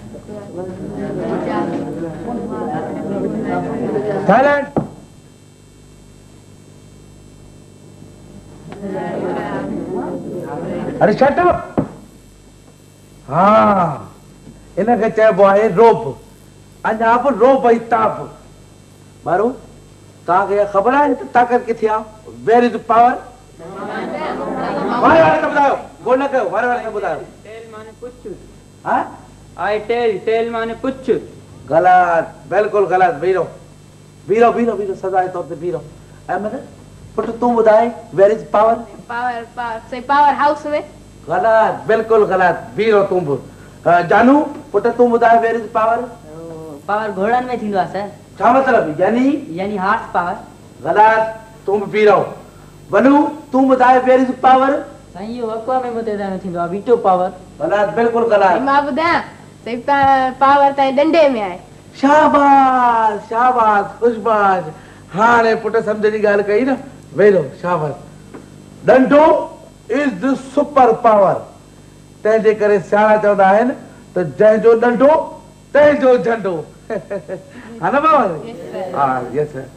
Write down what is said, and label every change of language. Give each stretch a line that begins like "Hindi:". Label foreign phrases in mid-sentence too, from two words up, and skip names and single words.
English: साइलेंट। अरे shut up.
Sindhi: हाँ, इनके चइबो आहे रोब। अञा बि रोब ई ताप। मारो तव्हांखे ख़बर आहे त ताक़त किथे आहे?
English: where is power?
Sindhi: वारे वारे खे ॿुधायो, गोल न कयो, वारे वारे खे ॿुधायो। टेल माने पुछ। हाँ?
English: I tail
Sindhi: माने पुछ। गलत, बिल्कुल गलत। बीरो बीरो बीरो बीरो सजाए तौर ते बीरो। अहमद पुट तू ॿुधाए
English: where is power?
Sindhi: पावर से
English: power house
Sindhi: में। गलत, बिल्कुल गलत। बीरो तू बि। जानू पुट तू ॿुधाए
English: where is power?
Sindhi: पावर घोड़नि में थींदो आहे सर। छा मतलब? यानी
English: horse power.
Sindhi: गलत, तू बि बीरो। बनू तू ॿुधाए
English: where is power?
Sindhi: साईं इहो अक़वा में मुतहदा में थींदो आहे
English: veto power.
Sindhi: गलत, बिल्कुल गलत। मां ॿुधायां सही पावर ताईं डंडे में आहे। शाबाश शाबाश खुशबाश। हाणे पुट सम्झ जी ॻाल्हि कई न। वेरो शाबाश। डंडो
English: is the super power.
Sindhi: तंहिंजे करे सियाणा चवंदा आहिनि त जंहिंजो डंडो तंहिंजो झंडो। हा न बाबा?
English: Yes, sir. हा, yes sir.